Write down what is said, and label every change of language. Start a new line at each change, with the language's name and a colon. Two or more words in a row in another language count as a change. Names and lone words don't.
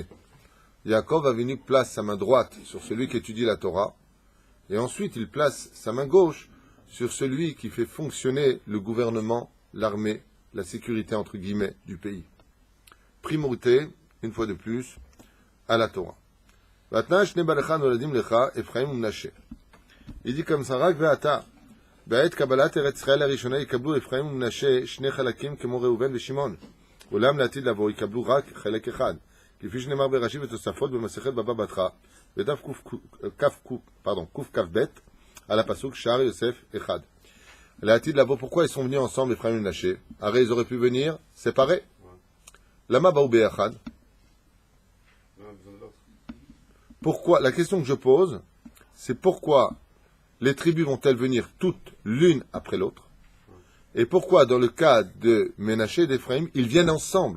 French: Yaakov a venu place sa main droite sur celui qui étudie la Torah, et ensuite il place sa main gauche sur celui qui fait fonctionner le gouvernement, l'armée, la sécurité entre guillemets du pays. Primauté, une fois de plus, à la Torah. Il dit comme ça,
Hebrew: רק ועתה, בעת קבלת ארץ ישראל הראשונה יקבלו אפרים ומנשה שני חלקים כמו ראובן ושמעון. אולם לעתיד לבוא יקבלו רק חלק אחד. כפי שנאמר בראשי ותוספות במסכת בבא בתרא, בדף קוף כף ב' על הפסוק שער יוסף אחד. לעתיד לבוא,
French: pourquoi ils sont venus ensemble, Ephraim et Menaché? Arrête, ils auraient pu venir séparés.
Hebrew: למה באו באחד. Pourquoi?
French: La question que je pose, c'est pourquoi les tribus vont-elles venir toutes l'une après l'autre? Et pourquoi, dans le cas de Menaché et d'Ephraim, ils viennent ensemble?